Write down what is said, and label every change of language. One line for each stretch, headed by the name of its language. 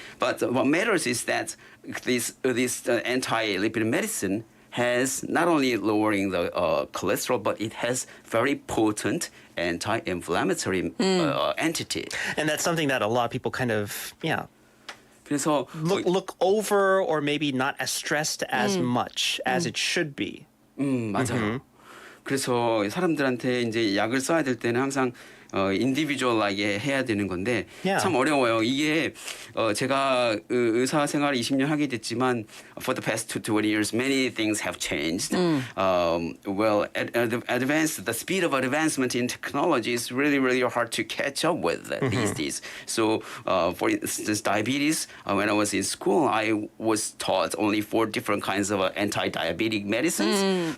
English: But what matters is that this anti-lipid medicine has not only lowering the cholesterol, but it has very potent anti-inflammatory entity. And that's something that a lot of people kind of,
Korean: 그래서
English: look over or maybe not as stressed as much as it should be.
Korean: 맞아요. 그래서 사람들한테 이제 약을 써야 될 때는 항상 인디비주얼하게 해야 되는 건데 참 어려워요. 이게 제가 의사 생활 20년 하게 됐지만
English: for the past 20 years many things have changed. Well, the speed of advancement in technology is really hard to catch up with these days. So for instance, diabetes, when I was in school, I was taught only 4 different kinds of anti-diabetic medicines.